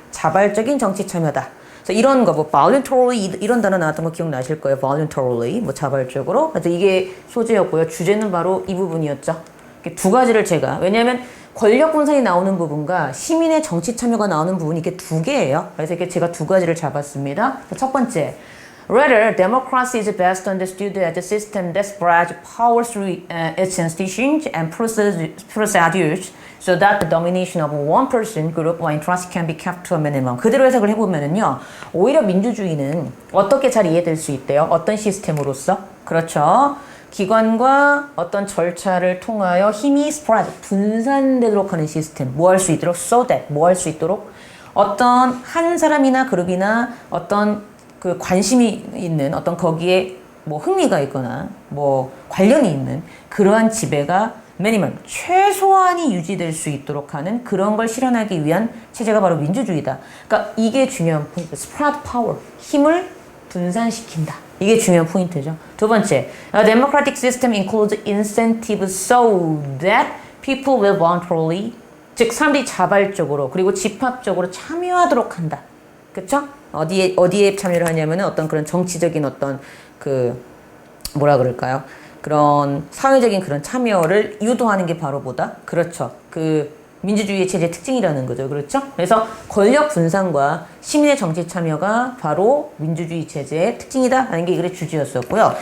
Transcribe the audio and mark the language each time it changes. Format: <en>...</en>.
<ko>자발적인 정치 참여다. 그래서 이런 거, 뭐, voluntarily, 이런 단어 나왔던 거 기억나실 거예요. voluntarily, 뭐, 자발적으로. 그래서 이게 소재였고요. 주제는 바로 이 부분이었죠. 이렇게 두 가지를 제가, 왜냐하면 권력 분산이 나오는 부분과 시민의 정치 참여가 나오는 부분이 이게 두 개예요. 그래서 이렇게 제가 두 가지를 잡았습니다. 첫 번째.</ko> <en>Rather, democracy is best understood as a system that spreads power through its institutions and procedures so that the domination of one person, group, or interest can be kept to a minimum.</en> <ko>그대로 해석을 해보면은요, 오히려 민주주의는 어떻게 잘 이해될 수 있대요? 어떤 시스템으로서? 그렇죠. 기관과 어떤 절차를 통하여 힘이 spread, 분산되도록 하는 시스템. 뭐 할 수 있도록? So that, 뭐 할 수 있도록? 어떤 한 사람이나 그룹이나 어떤 그 관심이 있는 어떤 거기에 뭐 흥미가 있거나 뭐 관련이 있는 그러한 지배가 미니멈 최소한이 유지될 수 있도록 하는 그런 걸 실현하기 위한 체제가 바로 민주주의다. 그러니까 이게 중요한 포인트. spread power, 힘을 분산시킨다. 이게 중요한 포인트죠.</ko> <en>두 번째, a democratic system includes incentives so that people will voluntarily,</en> <ko>즉 사람들이 자발적으로 그리고 집합적으로 참여하도록 한다. 그쵸? 어디에 참여를 하냐면은 어떤 그런 정치적인 어떤 뭐라 그럴까요? 그런 사회적인 그런 참여를 유도하는 게 바로 뭐다? 그렇죠. 민주주의 체제의 특징이라는 거죠. 그렇죠? 그래서 권력 분산과 시민의 정치 참여가 바로 민주주의 체제의 특징이다 하는 게 이글의 주제였었고요.</ko>